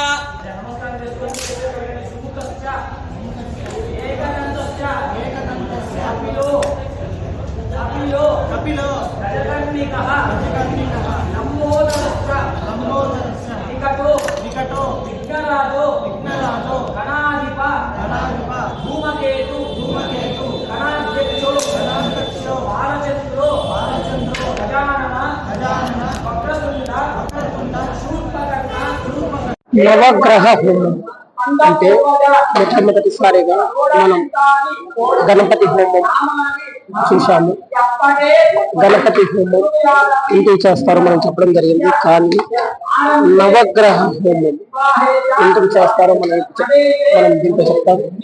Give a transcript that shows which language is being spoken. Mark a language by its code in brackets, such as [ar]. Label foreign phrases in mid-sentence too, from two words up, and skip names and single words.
[sa] कपिलो गजकर्णिकः लम्बोदरश्च निकटो विघ्नराजो गणाधिप धूमकेतु गणाध्यक्षो बालचन्द्रो गजानन वक्रतुण्ड शूर्पकर्ణ [te] నవగ్రహ హోమం అంటే మొట్టమొదటిసారిగా మనం గణపతి హోమం చూశాము. గణపతి హోమం ఎందుకు చేస్తారో మనం చెప్పడం జరిగింది. కానీ నవగ్రహ హోమం ఎందుకు చేస్తారో మనం దీంట్లో చెప్తాం.